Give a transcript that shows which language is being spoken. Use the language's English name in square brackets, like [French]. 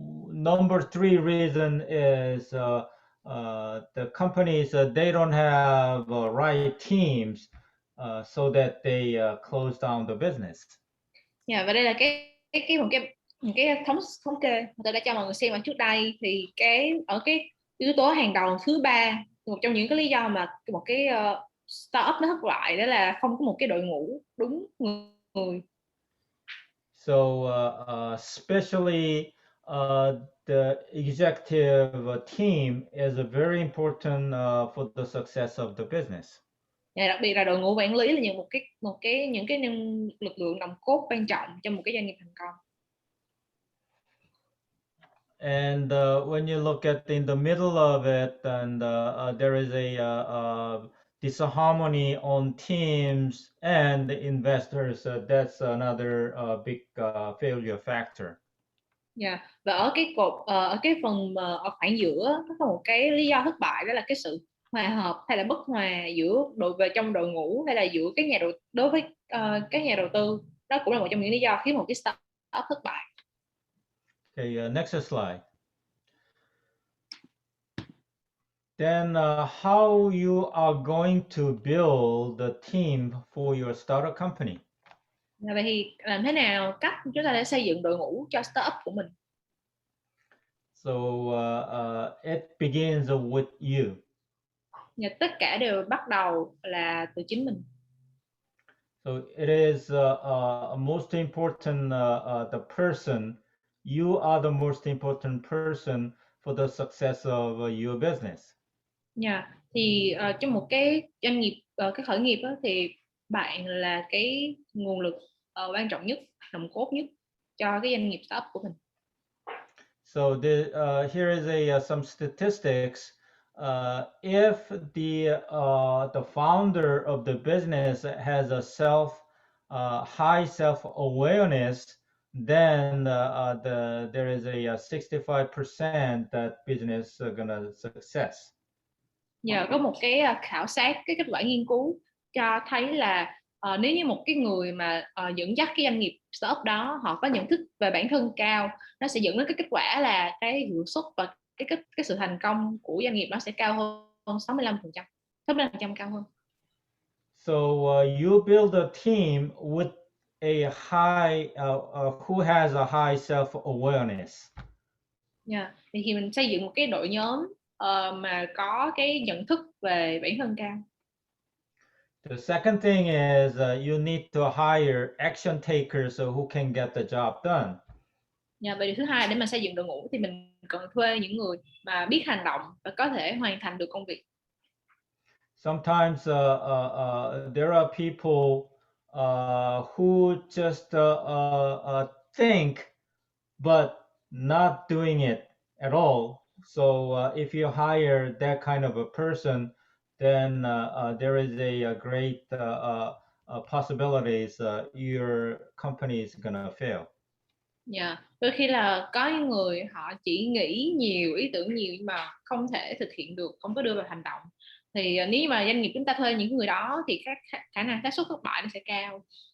[English] Number 3 reason is the companies they don't have right teams, so that they close down the business. [Vietnamese] Dạ, và đây là một cái thống kê mà tôi đã cho mọi người xem ở trước đây, thì cái yếu tố hàng đầu thứ 3, một trong những cái lý do mà một cái startup nó thất bại, đó là không có một cái đội ngũ đúng người. [English] So especially the executive team is very important for the success of the business. [Vietnamese] Và đặc biệt là đội ngũ quản lý là những lực lượng nòng cốt quan trọng trong một cái doanh nghiệp thành công. [English] And when you look at in the middle of it, and there is a disharmony on teams and the investors. That's another big failure factor. Yeah. [Vietnamese] Và ở cái phần ở khoảng giữa có một cái lý do thất bại, đó là cái sự hòa hợp hay là bất hòa giữa trong đội ngũ, hay là giữa đối với các nhà đầu tư. Đó cũng là một trong những lý do khiến một cái startup thất bại. [English] Okay, next slide. Then how you are going to build the team for your startup company? [Vietnamese] Vậy thì làm thế nào cách chúng ta để xây dựng đội ngũ cho startup của mình? [English] So it begins with you. [Vietnamese] Tất cả đều bắt đầu là từ chính mình. [English] So it is most important the person. You are the most important person for the success of your business. [Vietnamese] Thì trong một cái doanh nghiệp, cái khởi nghiệp đó, thì bạn là cái nguồn lực quan trọng nhất, nòng cốt nhất cho cái doanh nghiệp startup của mình. [English] So here is some statistics. If the founder of the business has a high self-awareness, then there is a 65% that business gonna success. [Vietnamese] Có một cái khảo sát, cái kết quả nghiên cứu cho thấy là nếu như một cái người mà dẫn dắt cái doanh nghiệp startup đó, họ có nhận thức về bản thân cao, nó sẽ dẫn đến cái kết quả là cái hiệu suất và cái sự thành công của doanh nghiệp nó sẽ cao hơn 65% cao hơn. [English] So you build a team with a high who has a high self-awareness. [Vietnamese] Thì khi mình xây dựng một cái đội nhóm mà có cái nhận thức về bản thân cao. [English] The second thing is you need to hire action takers who can get the job done. [Vietnamese] Và điều thứ hai, để mà xây dựng đội ngũ thì mình cần thuê những người mà biết hành động và có thể hoàn thành được công việc. [English] Sometimes there are people who just think but not doing it at all. So if you hire that kind of a person, then there is a great possibilities your company is gonna fail. [Vietnamese] Đôi khi là có những người họ chỉ nghĩ nhiều, ý tưởng nhiều, nhưng mà không thể thực hiện được, không có đưa vào hành động. Thì nếu mà doanh nghiệp chúng ta thuê những người đó thì khả năng xác suất thất bại nó sẽ cao.